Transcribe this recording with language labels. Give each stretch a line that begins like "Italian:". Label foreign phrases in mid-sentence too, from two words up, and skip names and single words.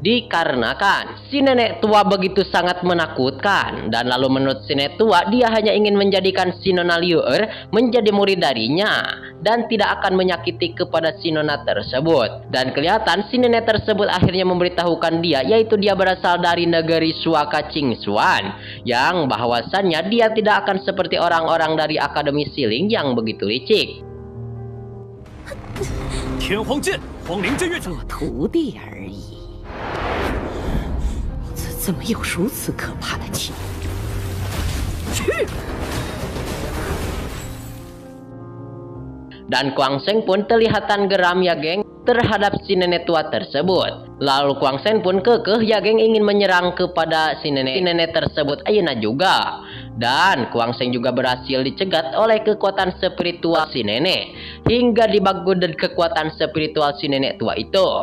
Indonesian: Dikarenakan si nenek tua begitu sangat menakutkan, dan lalu menurut si nenek tua dia hanya ingin menjadikan si Nona Liu Er menjadi murid darinya dan tidak akan menyakiti kepada si nona tersebut. Dan kelihatan si nenek tersebut akhirnya memberitahukan dia, yaitu dia berasal dari negeri Suaka Qingxuan, yang bahwasannya dia tidak akan seperti orang-orang dari Akademi Siling yang begitu licik.
Chinese: 天荒剑，荒灵剑月做徒弟而已，怎么有如此可怕的气？去！
Indonesian: Dan Kuang Sheng pun kelihatan geram ya geng terhadap si nenek tua tersebut. Lalu Kuang Sheng pun kekeh ya geng ingin menyerang kepada si nenek tersebut ayeuna juga. Dan Kuang Sheng juga berhasil dicegat oleh kekuatan spiritual si nenek hingga dibagud dan kekuatan spiritual si nenek tua itu.